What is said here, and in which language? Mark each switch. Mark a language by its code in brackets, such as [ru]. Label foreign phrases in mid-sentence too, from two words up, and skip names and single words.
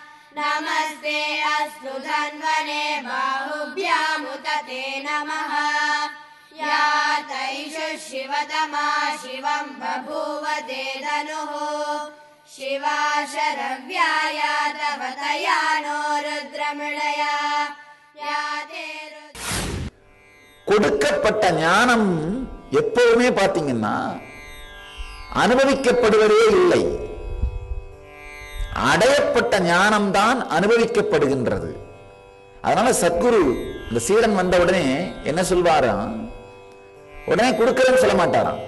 [sa] नमस्ते अस्तु धन्वने बाहुभ्यामुत ते नमः या तैषु शिवतमा शिवं बभूव ते धनुः शिवा शरव्याया तव तया नो रुद्रमृळया या ते [ta] கொடுக்கப்பட்ட ஞானம் எப்பவுமே பாத்தீங்கன்னா அனுபவிக்கப்படுவதே இல்லை. அடையப்பட்ட ஞானம்தான் அனுபவிக்கப்படுகின்றது. அதனால சத்குரு இந்த சீடன் வந்த உடனே என்ன சொல்வாராம், உடனே கொடுக்கறேன்னு சொல்ல மாட்டாராம்.